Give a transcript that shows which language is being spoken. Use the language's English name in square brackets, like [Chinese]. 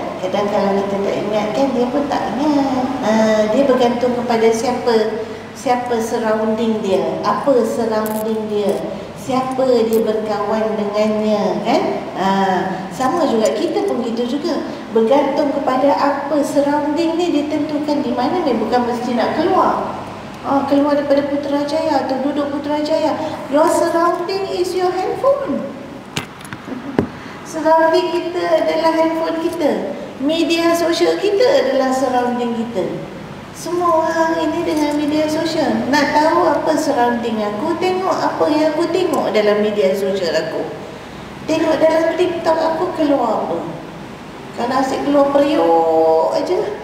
[Malay] Kadang kalau kita tak ingatkan, dia pun tak ingat. Dia bergantung kepada siapa surrounding dia, apa surrounding dia, siapa dia berkawan dengannya, kan? Sama juga kita pun gitu juga, bergantung kepada apa surrounding ni ditentukan di mana ni. Bukan mesti nak keluar. Keluar daripada Putrajaya atau duduk Putrajaya. [English] Your surrounding is your handphone. [Malay] Surrounding kita adalah handphone kita. Media sosial kita adalah surrounding kita. Semua orang ini dengan media sosial. Nak tahu apa surrounding aku, tengok apa yang aku tengok dalam media sosial aku. Tengok dalam TikTok aku keluar apa. Kalau asyik keluar periuk aja.